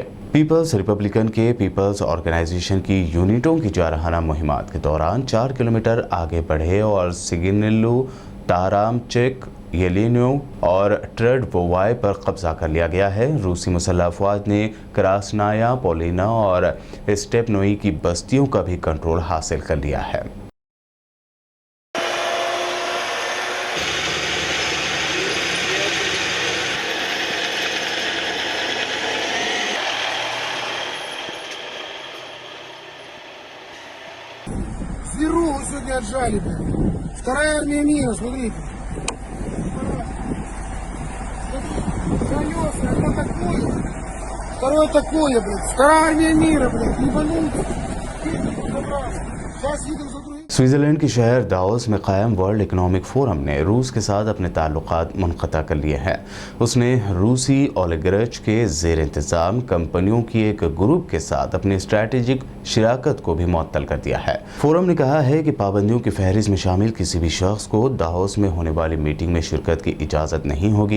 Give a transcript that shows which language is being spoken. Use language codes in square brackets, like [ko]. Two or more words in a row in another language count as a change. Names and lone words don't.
[en] Peoples Republican [ur] کے [en] Peoples Organization [ur] کی یونٹوں کی جارحانہ مہمات کے دوران 4 کلومیٹر آگے بڑھے اور سگینیلو، تارامچیک، یلینو اور ٹریڈووائی پر قبضہ کر لیا گیا ہے. روسی مسلح افواج نے کراسنایا، پولینا اور سٹیپنوئی کی بستیوں کا بھی کنٹرول حاصل کر لیا ہے. [ru] Зверуху сегодня отжали, блядь. Вторая армия мира, смотрите. Колеса, это такое. Второе такое, блядь. Вторая армия мира, блядь. Ебанутся. Сейчас едем за другим. [ur] سوئٹزرلینڈ کے شہر داؤس میں قائم ورلڈ اکنامک فورم نے روس کے ساتھ اپنے تعلقات منقطع کر لیے ہیں. اس نے روسی اولیگارک کے زیر انتظام کمپنیوں کی ایک گروپ کے ساتھ اپنی اسٹریٹجک شراکت کو بھی معطل کر دیا ہے. فورم نے کہا ہے کہ پابندیوں کی فہرست میں شامل کسی بھی شخص کو داؤس میں ہونے والی میٹنگ میں شرکت کی اجازت نہیں ہوگی.